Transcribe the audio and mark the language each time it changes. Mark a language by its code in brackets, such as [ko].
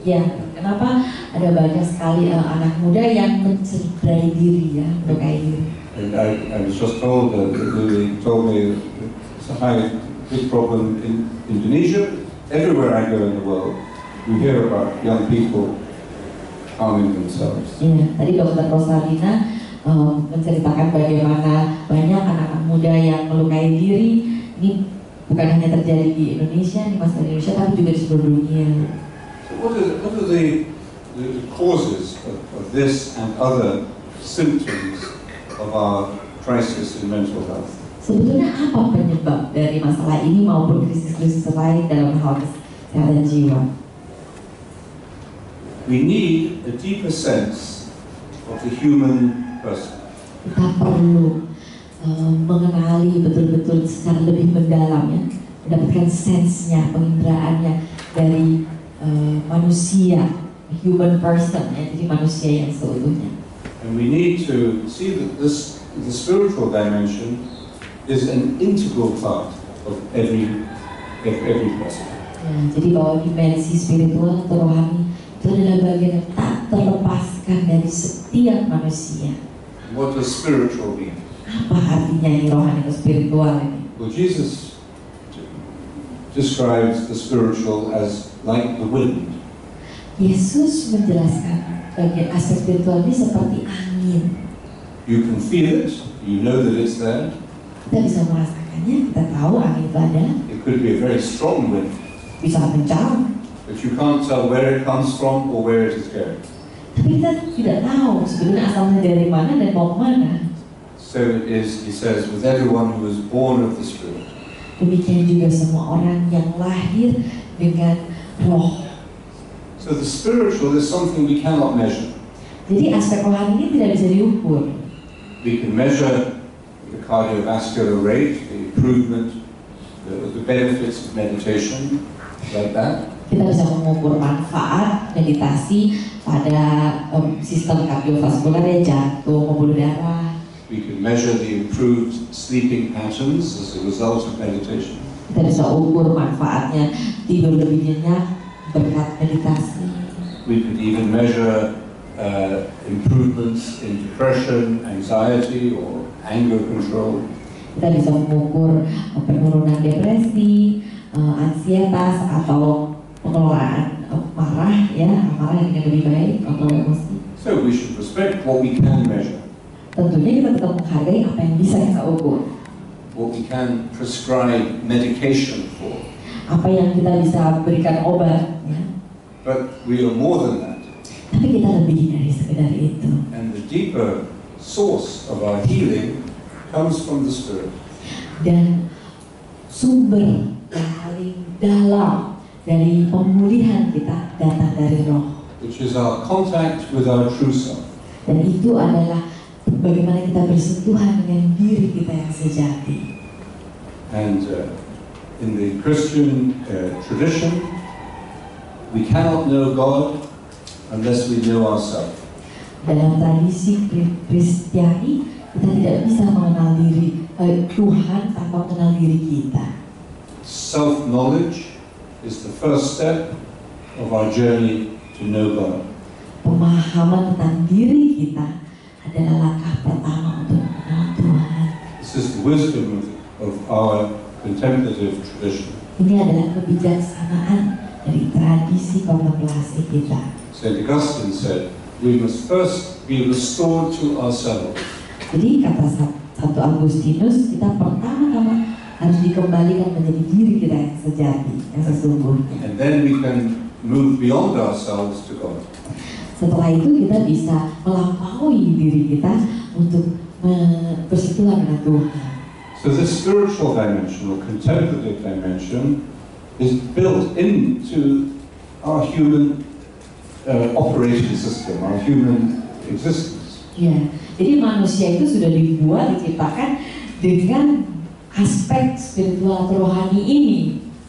[id] Ya, kenapa ada banyak sekali anak muda yang mencederai diri ya, melukai diri? [en] And I was just told that they told me it's a big problem in Indonesia. Everywhere I go in the world, we hear about young people harming themselves. [id] Ya, tadi Dr. Rosalina menceritakan bagaimana banyak anak-anak muda yang melukai diri. Ini bukan hanya terjadi di Indonesia, di masa Indonesia, tapi juga di seluruh dunia. [en] So what are the causes of this and other symptoms of our crisis in mental health? [id] Sebetulnya apa penyebab dari masalah ini maupun krisis-krisis lain dalam hal kesehatan jiwa? [en] We need a deeper sense of the human person. [id] Kita perlu mengenali betul-betul secara lebih mendalam ya, mendapatkan sensenya, pengindraannya dari manusia, [en] human person [id] ya, jadi manusia yang seutuhnya. [en] And we need to see that the spiritual dimension is an integral part of every person. [id] Ya, jadi bahwa dimensi spiritual atau rohani itu adalah bagian yang tak terlepaskan dari setiap manusia. [en] What does spiritual mean? [id] Apa artinya ini rohani atau spiritual ini? [en] Well, Jesus describes the spiritual as like the wind. [id] Yesus menjelaskan bagian aspek spiritual ini seperti angin. [en] You can feel it, you know that it's there. [id] Kita bisa merasakannya, kita tahu angin itu ada. [en] It could be a very strong wind, [id] Bisa kencang, [en] but you can't tell where it comes from or where it is going. [id] tapi kita tidak tahu sebenarnya asalnya dari mana dan mau kemana. [en] So it is, he says, with everyone who is born of the Spirit. [id] Demikian juga semua orang yang lahir dengan roh. [en] So the spiritual is something we cannot measure. [id] Jadi aspek rohani ini tidak bisa diukur. [en] We can measure the cardiovascular rate, the improvement, the benefits of meditation, like that. [id] Kita bisa mengukur manfaat meditasi pada sistem kardiovaskular ya, jantung, pembuluh darah. [en] We can measure the improved sleeping patterns as a result of meditation. [id] Kita bisa ukur manfaatnya tidur lebih nyenyak berkat meditasi. [en] We could even measure improvements in depression, anxiety, or anger control. [id] Kita bisa mengukur penurunan depresi, ansietas atau pengelolaan marah ya, marah yang lebih baik, kontrol emosi. [en] So we should respect what we can measure. [id] Tentunya kita tetap menghargai apa yang bisa kita ukur, [en] what we can prescribe medication for. [id] apa yang kita bisa berikan obat ya. [en] But we are more than that. [id] Tapi kita lebih dari sekedar itu. [en] And the deeper source of our healing comes from the Spirit. [id] Dan sumber yang paling dalam dari pemulihan kita datang dari Roh. [en] Which is our contact with our true self. [id] Dan itu adalah bagaimana kita bersentuhan dengan diri kita yang sejati. [en] And in the Christian tradition, we cannot know God unless we know ourselves. [id] Dalam tradisi Kristiani, kita tidak bisa mengenal diri Tuhan tanpa mengenal diri kita. [en] Self-knowledge is the first step of our journey to know God. [id] Pemahaman tentang diri kita adalah langkah pertama untuk mengenal Tuhan. [en] This is the wisdom of our contemplative tradition. [id] Ini adalah kebijaksanaan dari tradisi kontemplasi kita. [en] St. Augustine said, we must first be restored to ourselves. [id] Jadi kata Santo Agustinus, kita pertama-tama harus dikembalikan menjadi diri kita yang sejati, yang sesungguhnya. [en] And then we can move beyond ourselves to God. [id] Setelah itu kita bisa melampaui diri kita untuk bersentuhan dengan Tuhan. [en] So this spiritual dimension or contemplative dimension is built into our human operating system, our human existence. [id] Ya, jadi manusia itu sudah dibuat, diciptakan dengan aspek spiritual atau rohani ini.